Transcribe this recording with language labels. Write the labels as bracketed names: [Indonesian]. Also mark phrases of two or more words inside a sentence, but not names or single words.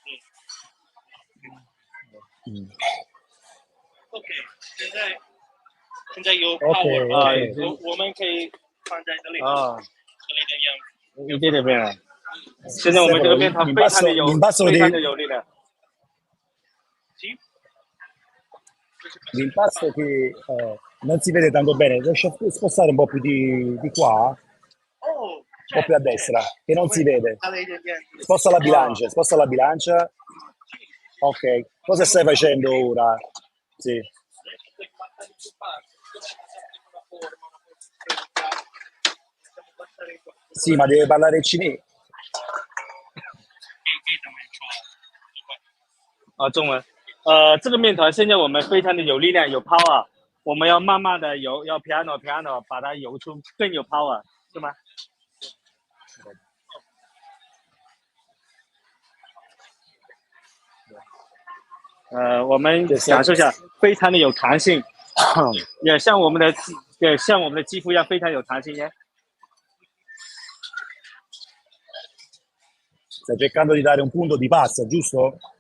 [Chinese] ？OK， 现在有 power， 我们可以放在这里，一点点面。现在我们这个面团非常的有力的。 [Italian] L'impasto che non si vede tanto bene, riesci a spostare un po' più di qua? Un po' più a destra, che non si vede. Sposta la bilancia. Ok, cosa stai facendo ora? Sì. Sì, ma deve parlare il cinese. [Chinese] 中文。这个面团现在我们非常的有力量，有 power， 我们要慢慢的揉，要 piano 把它揉出更有 power， 是吗？我们感受一下，非常的有弹性，也像我们的肌肤一样非常有弹性耶。 [Italian] Stai cercando di dare un punto di pasta, giusto?